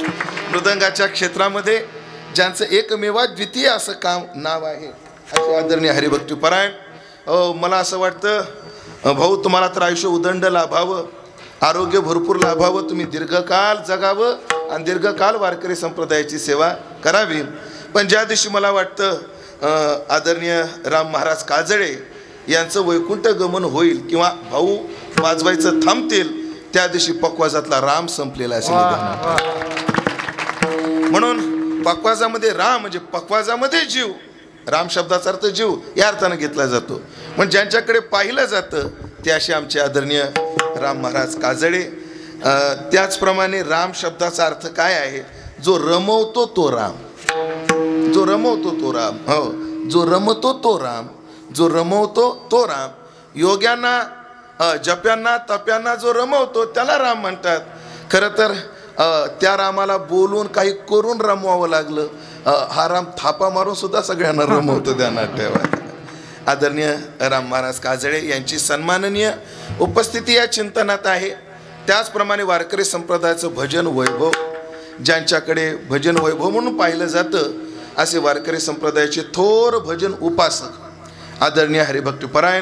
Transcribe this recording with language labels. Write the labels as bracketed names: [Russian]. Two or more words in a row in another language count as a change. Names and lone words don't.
[Marathi] मृदंगाच्या क्षेत्रामध्ये ज्यांचं एकमेवाद्वितीय असं काम नाव आहे असे आदरणीय हरिभक्तीपरायण मला असं वाटतं भाऊ तुम्हाला तर आयुष्य उदंड लाभावं आरोग्य भरपूर लाभावं तुम्ही दीर्घकाळ जगावं आणि दीर्घकाळ वारकरी संप्रदायाची सेवा करावी. पण ज्या दिवशी मला वाटतं आदरणीय राम महाराज काजळे यांचं वैकुंठ गमन होईल किंवा भाऊ वाजवायचं थांबतील त्या दिवशी पक्वाजातला राम संपलेला असेल. म्हणून पक्वाजामध्ये राम म्हणजे पक्वाजामध्ये जीव राम शब्दाचा अर्थ जीव या अर्थानं घेतला जातो. पण ज्यांच्याकडे पाहिलं जातं ते असे आमचे आदरणीय राम महाराज काजळे. त्याचप्रमाणे राम शब्दाचा अर्थ काय आहे जो रमवतो तो राम जो रमवतो तो राम हो जो रमतो तो राम जो रमवतो तो राम योग्यांना जप्यांना तप्यांना जो रमवतो त्याला राम म्हणतात. खरं तर त्या रामाला बोलून काही करून रमवावं लागलं. हा राम थापा मारून सुद्धा सगळ्यांना रमवतो ध्यानात ठेवा. आदरणीय राम महाराज काजळे यांची सन्माननीय उपस्थिती या चिंतनात आहे. त्याचप्रमाणे वारकरी संप्रदायाचं भजन वैभव ज्यांच्याकडे भजन वैभव म्हणून पाहिलं जातं असे वारकरी संप्रदायाचे थोर भजन उपासक आदरणीय हरिभक्तीपरायण.